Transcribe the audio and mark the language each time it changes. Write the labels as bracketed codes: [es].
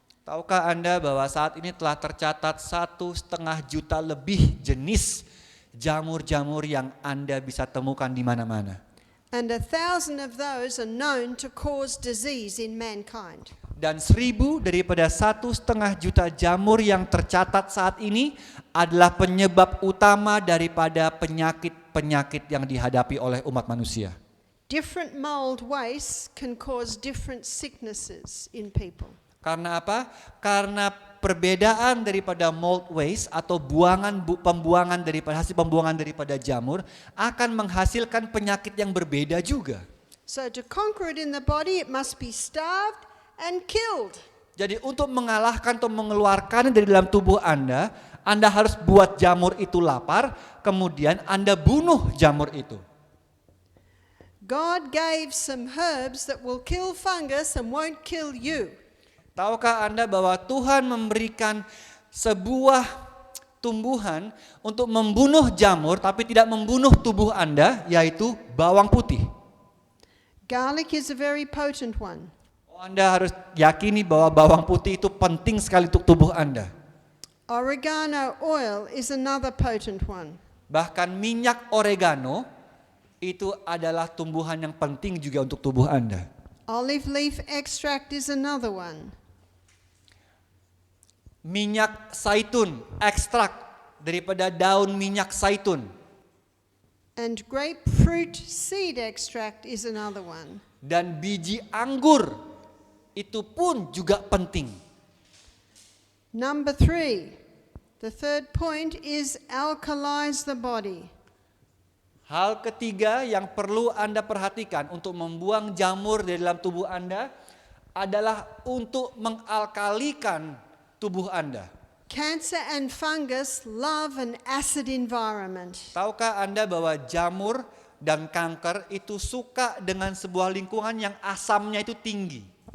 [id] Tahukah Anda bahwa saat ini telah tercatat 1,5 juta lebih jenis jamur-jamur yang Anda bisa temukan di mana-mana. [en] And 1,000 of those are known to cause disease in mankind. [id] Dan 1.000 daripada 1,5 juta jamur yang tercatat saat ini adalah penyebab utama daripada penyakit-penyakit yang dihadapi oleh umat manusia. [en] Different mold wastes can cause different sicknesses in people. [id] Karena apa? Karena perbedaan daripada mold waste atau pembuangan daripada hasil pembuangan daripada jamur akan menghasilkan penyakit yang berbeda juga. [en] So to conquer it in the body, it must be starved and killed. [id] Jadi untuk mengalahkan atau mengeluarkannya dari dalam tubuh Anda harus buat jamur itu lapar, kemudian Anda bunuh jamur itu. [en] God gave some herbs that will kill fungus and won't kill you. [id] Tahukah Anda bahwa Tuhan memberikan sebuah tumbuhan untuk membunuh jamur tapi tidak membunuh tubuh Anda, yaitu bawang putih. [en] Garlic is a very potent one. [id] Anda harus yakini bahwa bawang putih itu penting sekali untuk tubuh Anda. [en] Oregano oil is another potent one. [id] Bahkan minyak oregano itu adalah tumbuhan yang penting juga untuk tubuh Anda. [en] Olive leaf extract is another one. [id] Minyak zaitun, ekstrak daripada daun minyak zaitun. [en] And grapefruit seed extract is another one. [id] Dan biji anggur itu pun juga penting. [en] Number 3, the third point is alkalize the body. [id] Hal ketiga yang perlu Anda perhatikan untuk membuang jamur dari dalam tubuh Anda adalah untuk mengalkalikan tubuh Anda. [en] Cancer and fungus love an acid environment. [id] Tahukah Anda bahwa jamur dan kanker itu suka dengan sebuah lingkungan yang asamnya itu tinggi?